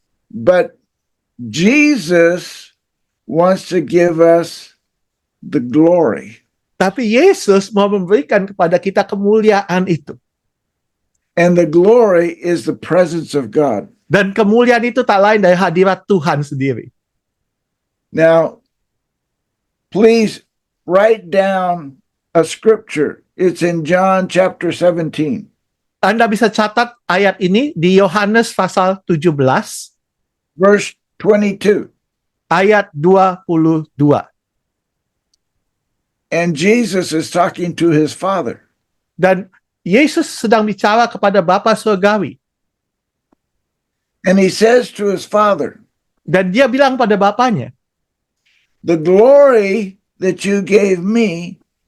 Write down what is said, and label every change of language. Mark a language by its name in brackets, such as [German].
[English] But Jesus wants to give us the glory. [Indonesian] Tapi Yesus mau memberikan kepada kita kemuliaan itu. [English] And the glory is the presence of God. [Indonesian] Dan kemuliaan itu tak lain dari hadirat Tuhan sendiri. [English] Now, please write down a scripture. It's in John chapter 17. [Indonesian] Anda bisa catat ayat ini di Yohanes pasal 17, [English] verse 22. [Indonesian] ayat 22. [English] And Jesus is talking to his Father. [Indonesian] Dan Yesus sedang bicara kepada Bapa Surgawi. [English] And he says to his Father, [Indonesian] Dan dia bilang pada Bapanya, [English] the glory that you gave me,